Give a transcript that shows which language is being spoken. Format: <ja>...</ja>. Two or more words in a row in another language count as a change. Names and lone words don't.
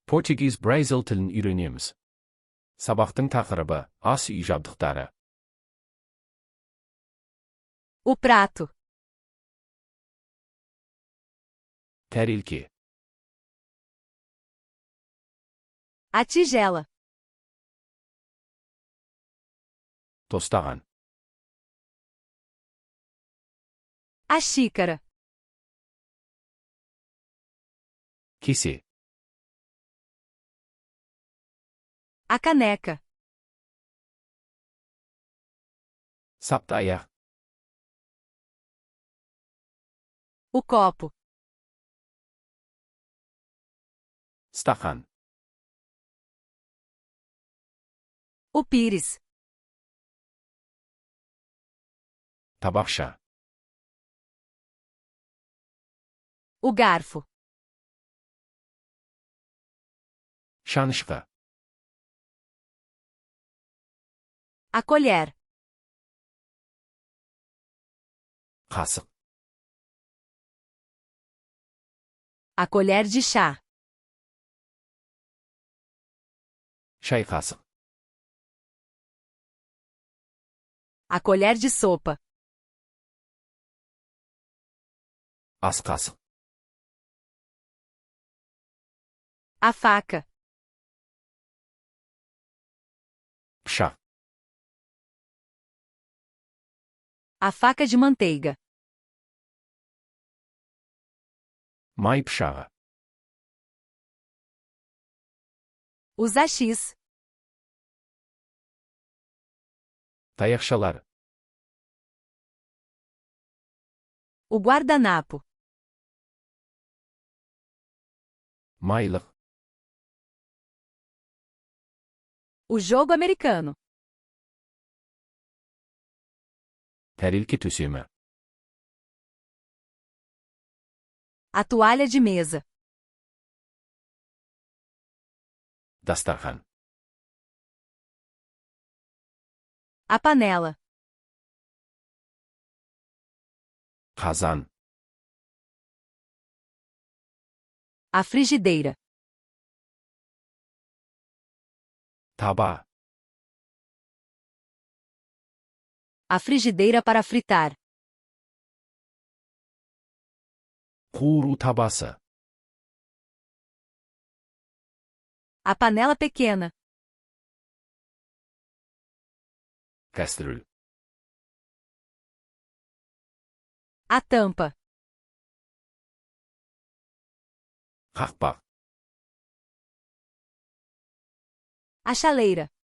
<en>Portuguese Brazil</en> <kk>тілін үйренеміз. Сабақтың тақырыбы ас үй жабдықтары.</kk> <pt>O prato.</pt> <kk>Тәрелке.</kk> <pt>A tigela.</pt> <kk>Тостаған.</kk> <pt>A xícara.</pt> <kk>Кесе.</kk> <pt>A caneca.</pt> <kk>Сапты аяқ.</kk> <pt>O copo.</pt> <kk>Стақан.</kk> <pt>O pires.</pt> <kk>Табақша.</kk> <pt>O garfo.</pt> <kk>Шанышқы.</kk> <pt>A colher.</pt> <kk>Қасық.</kk> <pt>A colher de chá.</pt> <kk>Шай қасық.</kk> <pt>A colher de sopa.</pt> <kk>Ас қасық.</kk> <pt>A faca.</pt> <kk>Пышақ.</kk> <pt>A faca de manteiga.</pt> <kk>Май пышағы.</kk> <pt>Os achis.</pt> <kk>Таяқшалар.</kk> <pt>O guardanapo.</pt> <kk>Майлық.</kk> <pt>O jogo americano.</pt> <kk>Тәрелке төсемі.</kk> <pt>A toalha de mesa.</pt> <kk>Дастархан.</kk> <pt>A panela.</pt> <kk>Қазан.</kk> <pt>A frigideira.</pt> <kk>Таба.</kk> <pt>A frigideira para fritar.</pt> <kk>Қуыру табасы.</kk> <pt>A panela pequena.</pt> <kk>Кастрюль.</kk> <pt>A tampa.</pt> <kk>Қақпақ.</kk> <pt>A chaleira.</pt>